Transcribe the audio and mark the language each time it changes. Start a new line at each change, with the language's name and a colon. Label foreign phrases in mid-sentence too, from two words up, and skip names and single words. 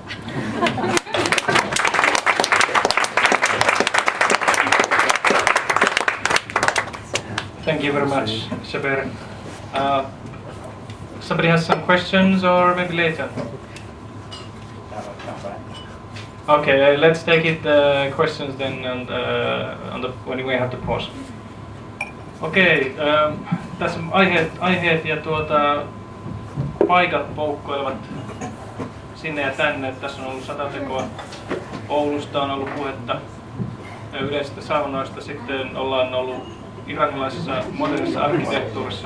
English: Thank you very much, Sepehr. Somebody has some questions, or maybe later? Okay, let's take it questions then, and when we have the pause.
Finnish: Okei, tässä aiheet ja paikat poukkoilevat sinne ja tänne. Tässä on ollut Satatekoa. Oulusta on ollut puhetta yleisistä saunoista. Sitten ollaan ollut iranilaisessa modernissa arkkitehtuurissa.